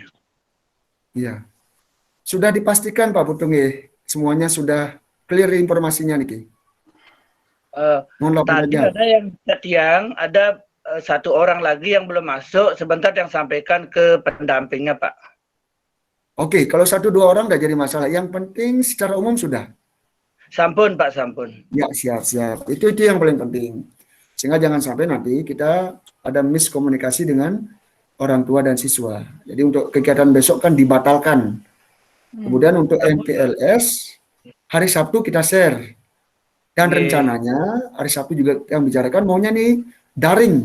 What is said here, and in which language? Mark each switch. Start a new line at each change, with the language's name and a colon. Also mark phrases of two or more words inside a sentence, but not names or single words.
Indonesian: Iya. Sudah dipastikan Pak Putu nggih, semuanya sudah clear informasinya niki. Tadi ada yang ada satu orang lagi yang belum masuk, sebentar yang sampaikan ke pendampingnya Pak. Oke, kalau 1-2 orang nggak jadi masalah. Yang penting secara umum sudah.
Balinese: Sampun Pak, sampun.
Indonesian: Ya, siap. Itu yang paling penting. Sehingga jangan sampai nanti kita ada miskomunikasi dengan orang tua dan siswa. Jadi untuk kegiatan besok kan dibatalkan. Kemudian untuk MPLS, hari Sabtu kita share. Dan rencananya hari Sabtu juga yang bicarakan maunya nih daring.